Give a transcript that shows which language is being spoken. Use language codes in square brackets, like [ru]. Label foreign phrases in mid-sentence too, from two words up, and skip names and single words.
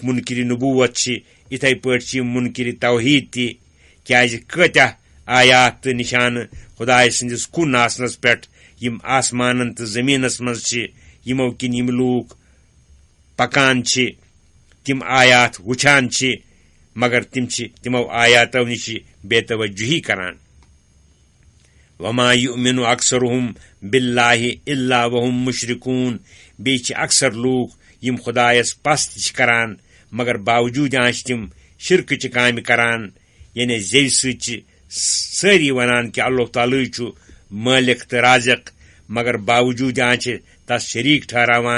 [ks] مُنکِرِ نبوت چھِ یِتھے پٲٹھۍ چھِ یِم مُنکِرِ توحیٖد تہِ کیٛازِ کۭتیاہ آیات تہٕ نشانہٕ خداے سٕنٛدِس کُن آسنس پٮ۪ٹھ یِم آسمانن تہٕ زٔمیٖنس منٛز چھِ یِمو کِنۍ یِم لوٗکھ پکان چھِ تِم آیات وٕچھان چھِ مگر تِم چھِ تِمو آیاتو نِش بے توجہی کران. [ar] وما یؤمنُ اکثرهم باللہ الا وهم مشرکون. [ks] بیٚیہِ چھِ اکثر لوٗکھ یِم خدایس پست چھِ کران مگر باوجوٗد آنچہِ تِم شرکٕچہِ کامہِ کران. یعنی زیٚوِ سۭتۍ چھِ سٲری ونان کہِ اللہ تعالیٰ چھُ مٲلِک تہٕ رازق مگر باوجوٗد آنچہِ تس شریٖک ٹھہراوان.